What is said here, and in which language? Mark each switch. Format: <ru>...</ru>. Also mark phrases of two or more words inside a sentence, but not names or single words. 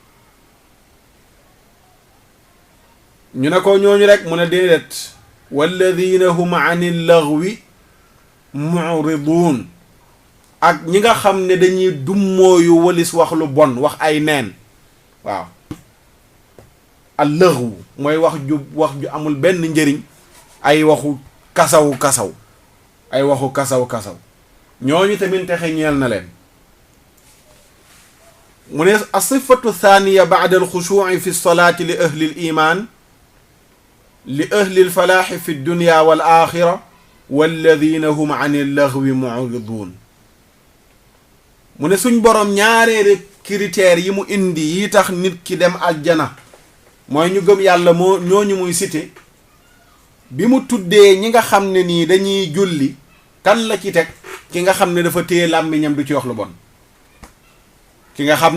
<wo>ñu ne ko ñooñu rek mu ne déedéet</wo> <ar>والذين هم عن اللغو معرضون</ar> <wo>ak ñi nga xam ne dañuy dummóoyu walis wax lu bon wax ay neen waaw</wo> <ar>اللغو</ar> <wo>mooy wax ju amul benn njëriñ ay waxu kasaw ay waxu kasaw ñooñu tamit texe ñeel na leen mu ne</wo> <ar>الصفة الثانية بعد الخشوع في الصلاة لأهل الإيمان لأهل الفلاح في الدنيا والآخرة والذين هم عن اللغو معرضون</ar> <wo>mu ne suñ borom ñaareeri critères yi mu indi yi tax nit ki dem aljana mooy ñu gëm yàlla moo ñooñu muy cité bi mu tuddee ñi nga xam ne nii dañuy julli kan la ci teg ki nga xam ne dafa téye làmmiñam du ci wax lu bon ki nga xam</wo>